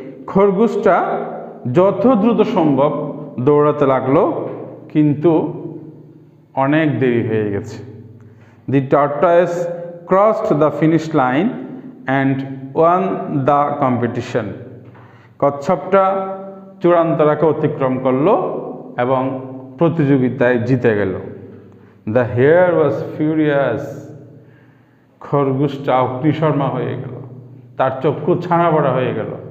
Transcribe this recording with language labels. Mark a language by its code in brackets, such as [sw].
[bn] খরগোশটা যত দ্রুত সম্ভব দৌড়াতে লাগলো, কিন্তু অনেক দেরি হয়ে গেছে। [en] The tortoise crossed the finish line and won the competition. [bn] কচ্ছপটা চূড়ান্ত রেখা অতিক্রম করলো এবং প্রতিযোগিতায় জিতে গেল। [en] The hare was furious. [bn] খরগোশটা অগ্নিশর্মা হয়ে গেল, তার চক্ষু ছানাবড়া হয়ে গেল।